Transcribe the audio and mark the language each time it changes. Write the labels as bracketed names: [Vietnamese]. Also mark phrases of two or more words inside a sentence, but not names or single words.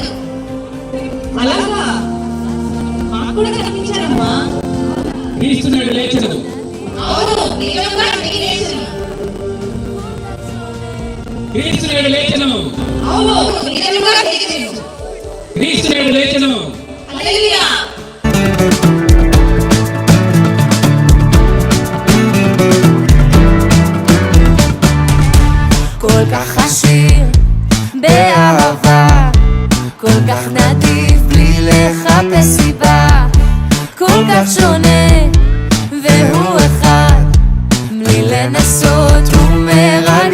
[Telugu] అలాగా మాకు కూడా కనిపించారమ్మా. క్రీస్తునాడు లేచెను. అవును, నిజంగా తిరిగి లేచెను. క్రీస్తునాడు లేచెను. అవును, నిజంగా తిరిగి లేచెను. క్రీస్తునాడు లేచెను. హల్లెలూయా. [Hebrew] כל כך עשיר באהבה, כל כך נדיב בלי לחפש סיבה, כל כך שונה והוא אחד, בלי לנסות הוא מרחב.